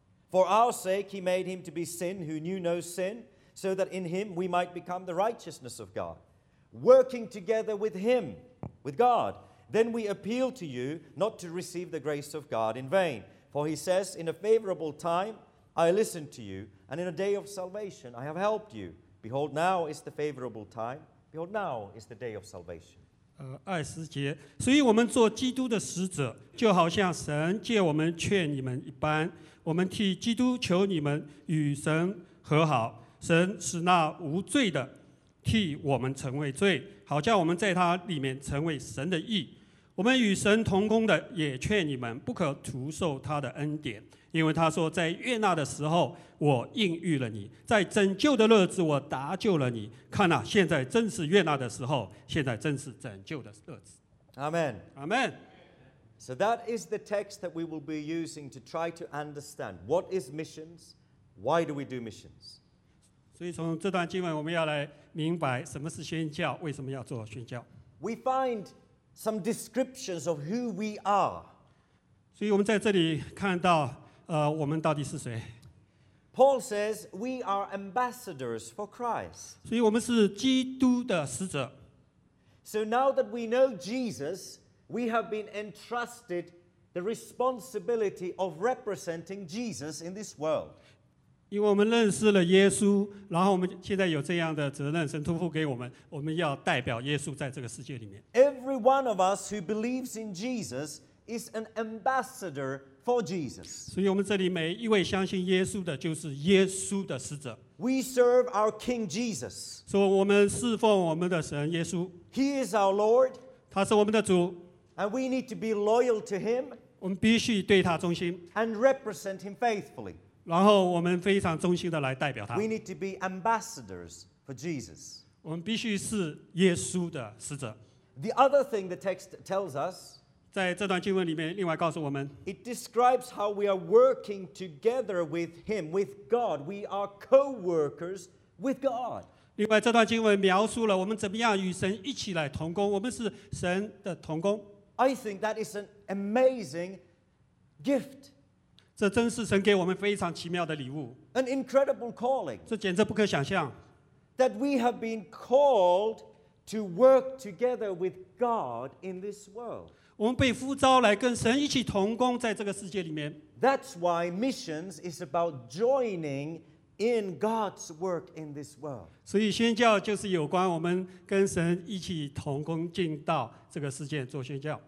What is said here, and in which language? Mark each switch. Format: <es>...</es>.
<en>For our sake, he made him to be sin who knew no sin, so that in him we might become the righteousness of God. Working together with him, with God, then we appeal to you not to receive the grace of God in vain. For he says, in a favorable time, I listened to you, and in a day of salvation, I have helped you. Behold, now is the favorable time. Behold, now is the day of salvation.</en> <zh>二十节，所以我们做基督的使者，就好像神借我们劝你们一般，我们替基督求你们与神和好。神使那无罪的替我们成为罪，好叫我们在他里面成为神的义。我们与神同工的，也劝你们不可徒受他的恩典，因为他说，在悦纳的时候，我应允了你；在拯救的日子，我搭救了你。看哪、啊，现在正是悦纳的时候，现在正是拯救的日子。 Amen. Amen.</zh> <en>So that is the text that we will be using to try to understand what is missions, why do we do missions?</en> <zh>所以从这段经文，我们要来明白什么是宣教，为什么要做宣教。</zh> <en>We find some descriptions of who we are.</en> <zh>所以我们在这里看到。我们到底是谁？</zh> <en>Paul says we are ambassadors for Christ.</en> <zh>所以我们是基督的使者。</zh> <en>So now that we know Jesus, we have been entrusted the responsibility of representing Jesus in this world.</en> <zh>因为我们认识了耶稣，然后我们现在有这样的责任，神托付给我们，我们要代表耶稣在这个世界里面。</zh> <en>Every one of us who believes in Jesus is an ambassador. For Jesus.</en> <zh>所以我们这里每一位相信耶稣的就是耶稣的使者。</zh> <en>We serve our King Jesus.</en> <zh>所以我们侍奉我们的神耶稣。</zh> <en>He is our Lord.</en> <zh>他是我们的主。</zh> <en>And we need to be loyal to him.</en> <zh>我们必须对他忠心。</zh> <en>And represent him faithfully.</en> <zh>然后我们非常忠心的来代表他。</zh> <en>We need to be ambassadors for Jesus.</en> <zh>我们必须是耶稣的使者。</zh> <en>The other thing the text tells us.</en> <zh>在这段经文里面另外告诉我们</zh> <en>It describes how we are working together with him, with God. We are co-workers with God.</en> <zh>另外这段经文描述了我们怎么样与神一起来同工，我们是神的同工。</zh> <en>I think that is an amazing gift.</en> <zh>这真是神给我们非常奇妙的礼物。</zh> <en>An incredible calling.</en> <zh>这简直不可想象。</zh> <en>That we have been called to work together with God in this world.</en> <zh>我们被呼召来跟神一起同工在这个世界里面。</zh> <en>That's why missions is about joining in God's work in this world.</en> <zh>所以宣教就是有关我们跟神一起同工进到这个世界做宣教。</zh>